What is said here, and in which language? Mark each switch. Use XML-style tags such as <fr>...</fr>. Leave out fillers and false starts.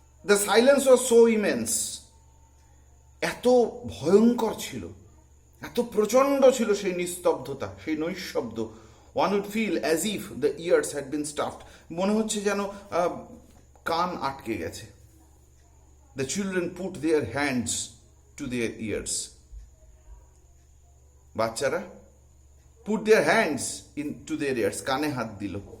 <en>The silence was so immense.</en> <bn>এত ভয়ঙ্কর ছিল, এত প্রচন্ড ছিল সেই নিস্তব্ধতা, সেই নৈশব্দ।</bn> <en>One would feel as if the ears had been stuffed.</en> <bn>মনে হচ্ছে যেন কান আটকে গেছে।</bn> <en>The children put their hands to their ears.</en> <bn>বাচ্চারা</bn> <en>put their hands into their ears,</en> <bn>কানে হাত দিল।</bn>